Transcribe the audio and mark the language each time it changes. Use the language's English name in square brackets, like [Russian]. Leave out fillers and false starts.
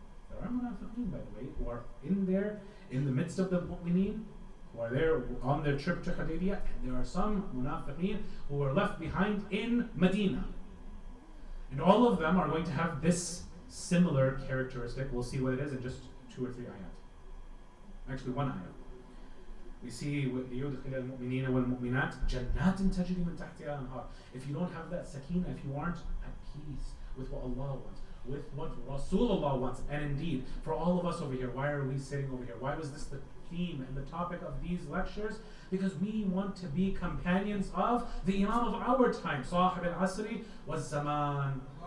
[English] There are munafiqeen, by the way, who are in there, in the midst of the mu'mineen, who are there on their trip to Hudaybiyah, and there are some munafiqeen who were left behind in Medina. And all of them are going to have this similar characteristic. We'll see what it is in just 2 or 3 ayat. Actually, 1 ayat. We see [Arabic] لِيُدْخِلَ الْمُؤْمِنِينَ وَالْمُؤْمِنَاتِ جَنَّاتٍ تَجْرِي مِنْ تَحْتِهَا الْأَنْهَارِ. [English] If you don't have that sakina, if you aren't at peace with what Allah wants, with what Rasulullah wants, and indeed, for all of us over here, why are we sitting over here? Why was this the theme and the topic of these lectures? Because we want to be companions of the Imam of our time, Sahib al-Asri was-Zaman.